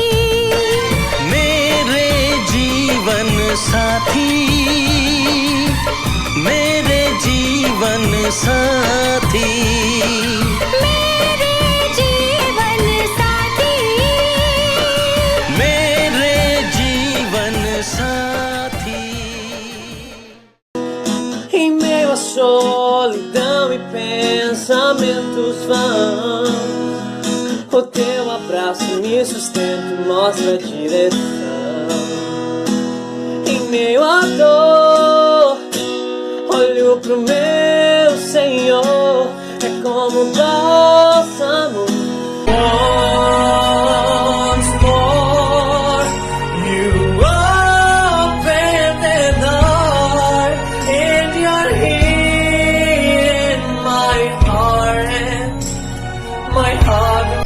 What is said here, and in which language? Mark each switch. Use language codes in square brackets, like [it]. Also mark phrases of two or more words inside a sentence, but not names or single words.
[hi] मेरे जीवन साथी, मेरे जीवन साथी, मेरे जीवन साथी, मेरे जीवन साथी। [pt] Em meio à solidão e pensamentos vãos, o teu abraço me sustenta e mostra a direção. Em meio à dor, olho pro meu Senhor, é como um bálsamo. [en] Once more, you open the door, and you're here in my heart, and my heart.